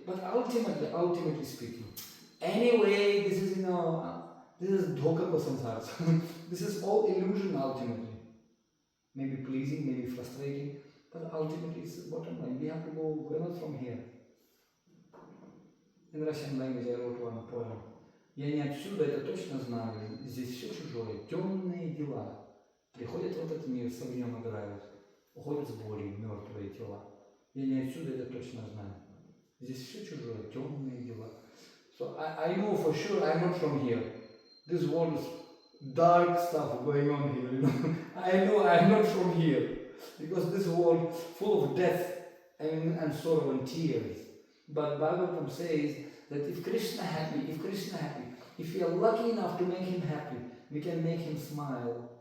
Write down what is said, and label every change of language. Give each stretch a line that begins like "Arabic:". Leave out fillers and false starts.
English: But ultimately speaking, anyway, this is
Hindi: dhoka ko samsara.
English: This is all illusion ultimately. Maybe pleasing, maybe frustrating, but ultimately it's the bottom line. We have to go well from here. In Russian language I wrote one poem.
Russian: Я не отсюда, это точно знаю, здесь все чужое, темные дела. Приходят в этот мир, с огнем играют, уходят с болью мертвые тела. Я не отсюда, это точно знаю. Здесь все чужое, темные дела.
English: So I know for sure I'm not from here. This world is dark stuff going on here, I know I'm not from here. Because this world full of death and sorrow and tears. But Bhagavatam says that if Krishna happy, if we are lucky enough to make him happy, we can make him smile.